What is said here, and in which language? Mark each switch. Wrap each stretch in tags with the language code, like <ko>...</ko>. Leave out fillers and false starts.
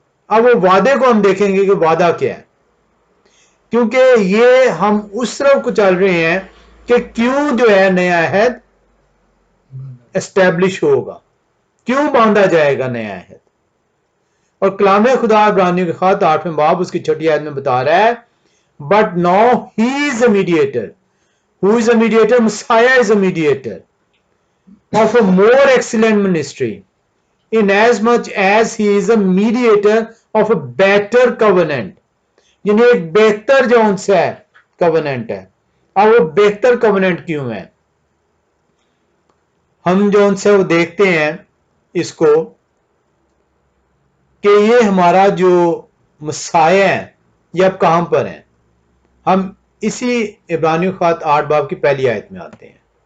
<ur>اب وہ وعدے کو ہم دیکھیں گے کہ وعدہ کیا ہے، کیونکہ یہ ہم اس طرف کو چل رہے ہیں کہ کیوں جو ہے نیا عہد اسٹیبلش ہوگا، کیوں باندھا جائے گا نیا عہد۔ اور کلام خدا عبرانیوں کے خط 8ویں باب اس کی 6 آیت میں بتا رہا ہے،</ur> <en>But now he is a mediator, who is a mediator? Messiah is a mediator of a more excellent ministry, inasmuch as he is a mediator of a better covenant.</en> <ur>یعنی ایک بہتر جو ان سے ہے covenant ہے۔ اور وہ بہتر covenant کیوں ہے؟ ہم جو ان سے وہ دیکھتے ہیں اس کو کہ یہ ہمارا جو مسیح ہے یہ اب کہاں پر ہیں؟ ہم اسی عبرانیوں خط 8 باب کی پہلی آیت میں آتے ہیں۔</ur>